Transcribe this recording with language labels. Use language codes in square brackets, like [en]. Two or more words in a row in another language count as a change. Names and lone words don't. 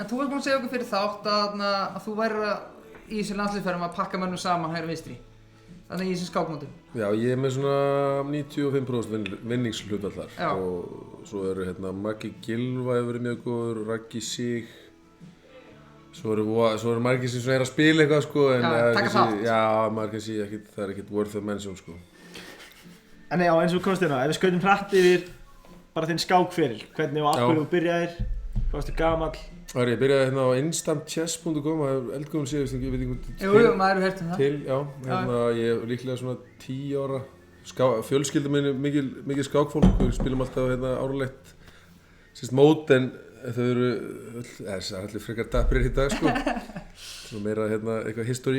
[is] En þú varst búinn að segja okkur fyrir þátt að þú værir í þessu landsliðsferðum að pakka mönnum saman hægri vinstri, þannig í þessum skákmótum. Já, ég er með svona 95% vinningshlutfall þar og svo eru Maggi Gylfa hefur verið mjög góður, Raggi Sig, svo eru margir sem er að spila eitthvað sko, en taka þátt. Já, margir sem það er ekkert [en] worth a mention [is] sko. En já, eins og komst hérna, ef við skautum hratt yfir bara þinn skákferil, hvernig og af hverju þú byrjaðir, hvað varstu gamall? Ég byrjaði á instantchess.com, það er eldgóðun síðust, ég veit ekki Jú, maður hefur heyrt það. Til, já, ég er líklega svona 10 ára, fjölskylda minni mikið skákfólk, við spilum alltaf árlegt mót, en þau eru, það er allir frekar daprir í dag sko, svona meira eitthvað history.